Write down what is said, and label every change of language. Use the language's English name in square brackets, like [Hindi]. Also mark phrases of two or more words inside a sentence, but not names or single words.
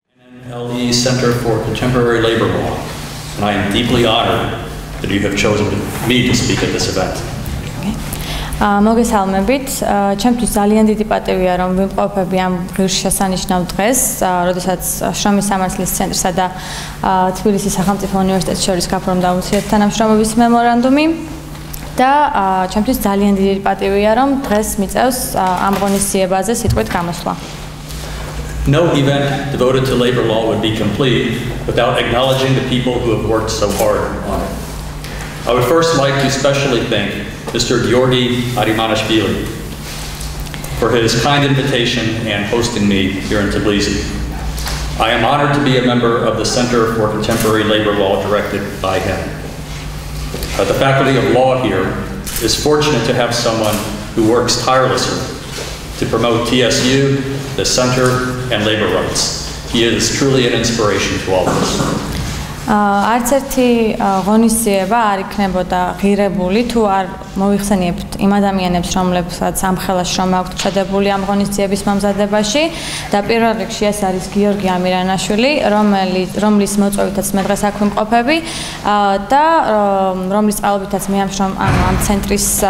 [English] LE Center for Contemporary Labor Law, and I am deeply honored that you have chosen me to speak at this event. [Georgian] მოგესალმებით. ჩემთვის ძალიან დიდი პატივია რომ ვიმყოფები ამ ღირსშესანიშნავ დღეს, როდესაც შრომის სამართლის ცენტრსა და თბილისის სახელმწიფო უნივერსიტეტს შორის გაფორმდა ურთიერთთანამშრომლობის მემორანდუმი და ჩემთვის ძალიან დიდი პატივია რომ დღეს მიწევს ამ ღონისძიებაზე სიტყვით გამოსვლა. [English] No event devoted to labor law would be complete without acknowledging the people who have worked so hard on it. I would first like to especially thank Mr. Georgi Arimanashvili for his kind invitation and hosting me here in Tbilisi. I am honored to be a member of the Center for Contemporary Labor Law directed by him. The Faculty of Law here is fortunate to have someone who works tirelessly to promote TSU, the Center, and labor rights. He is truly an inspiration to all of us. [Georgian] არც ერთი ღონისძიება არ იქნებოდა ღირებული თუ არ მოიხსენიებთ იმ ადამიანებს, რომლებსაც ამხელა შრომა აქვთ ჩადებული ამ ღონისძიების მომზადებაში და პირველ რიგში ეს არის გიორგი ამირანაშვილი, რომლის მოწვევითაც მე დღეს აქ ვიმყოფები და რომლის წყალობითაც მე ამ ცენტრის